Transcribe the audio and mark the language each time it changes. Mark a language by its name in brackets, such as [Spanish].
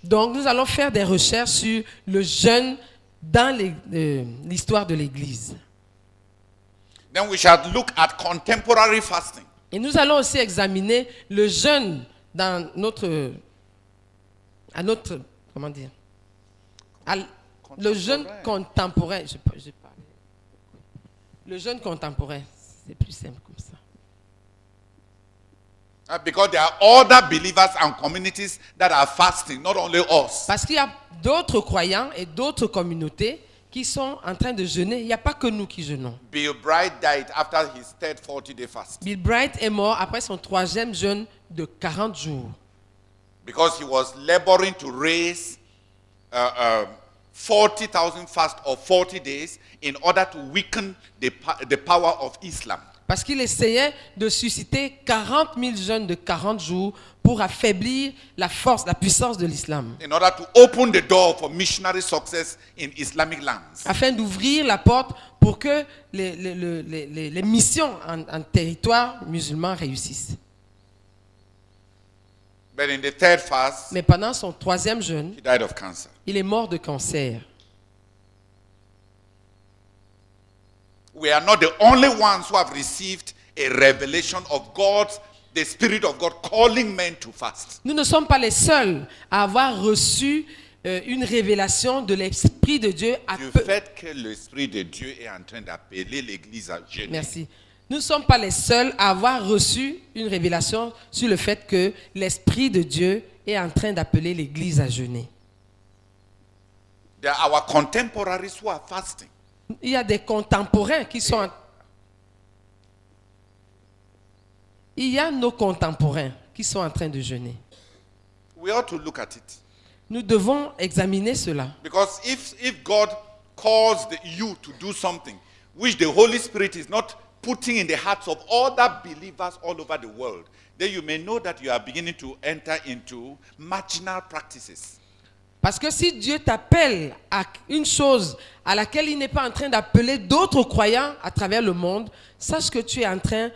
[French] Donc nous allons faire des recherches sur le jeûne dans l'histoire de l'Église. [English] Then we shall look at contemporary fasting. [French] Et nous allons aussi examiner le jeûne dans comment dire, le jeûne contemporain. Le jeûne contemporain, c'est plus simple comme ça. [English] Because there are other believers and communities that are fasting, not only us. [French] Parce qu'il y a d'autres croyants et d'autres communautés qui sont en train de jeûner. Il n'y a pas que nous qui jeûnons. [English] Bill Bright died after his third 40-day fast. [French] Bill Bright est mort après son 3e jeûne de 40 jours. [English] Because he was laboring to raise 40,000 fast of 40 days in order to weaken the power of Islam. [French] Parce qu'il essayait de susciter 40 000 jeûnes de 40 jours pour affaiblir la force, la puissance de l'islam. [English] In order to open the door for missionary success in Islamic lands. [French] Afin d'ouvrir la porte pour que les missions en territoire musulman réussissent. [English] But in the third fast, [French] mais pendant son 3e jeûne, [English] he died of cancer. [French] Il est mort de cancer. [English] We are not the only ones who have received a revelation of God, the Spirit of God calling men to fast. [French] Nous ne sommes pas les seuls à avoir reçu une révélation de l'Esprit de Dieu. Du fait que l'Esprit de Dieu est en train d'appeler l'Église à jeûner. Merci. Nous ne sommes pas les seuls à avoir reçu une révélation sur le fait que l'Esprit de Dieu est en train d'appeler l'Église à jeûner. [English] There are our contemporaries who are fasting. [French] Il y a des contemporains qui sont... Il y a nos contemporains qui sont en train de jeûner. [English] We ought to look at it. [French] Nous devons examiner cela. [English] Because if God calls you to do something which the Holy Spirit is not putting in the hearts of other believers all over the world, then you may know that you are beginning to enter into marginal practices. [French] Parce que si Dieu t'appelle à une chose à laquelle il n'est pas en train d'appeler d'autres croyants à travers le monde, sache que tu es en train...